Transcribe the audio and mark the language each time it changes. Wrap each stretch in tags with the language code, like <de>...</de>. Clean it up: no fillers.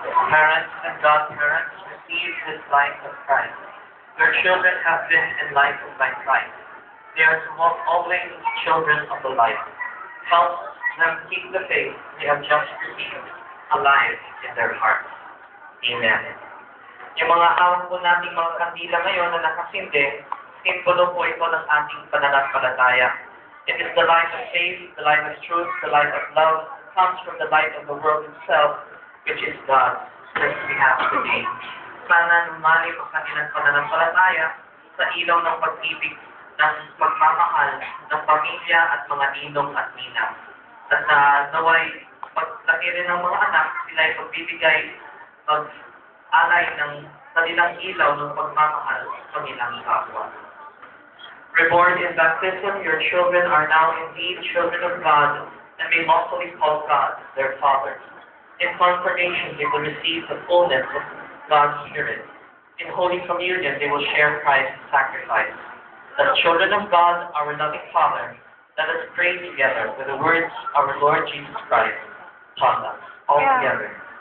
<en>Parents and godparents, receive this life of Christ. Your children have been enlightened by Christ. They are to walk always as children of the light. Help them keep the faith they have just received alive in their hearts. Amen.</en> <tl>Yung mga hawak po nating mga kandila ngayon na nakasindi, simbolo po ito ng ating pananampalataya.</tl> <en>It is the light of faith, the light of truth, the light of love, comes from the light of the world itself, which is God, which we have today.</en> <tl>Sana lumali po sa kanilang pananampalataya sa ilaw ng pag-ibig ng pagmamahal ng pamilya at mga ninong at ninang. At naway, paglaki rin ng mga anak, sila ay pagbibigay, pag-alay ng kanilang ilaw ng pagmamahal sa kanilang kapwa.</tl> <en>Reborn in baptism, your children are now indeed children of God and may lawfully call God their Father. In confirmation, they will receive the fullness of God's Spirit. In Holy Communion, they will share Christ's sacrifice. As children of God, our loving Father, let us pray together with the words our Lord Jesus Christ taught us. All together.</en>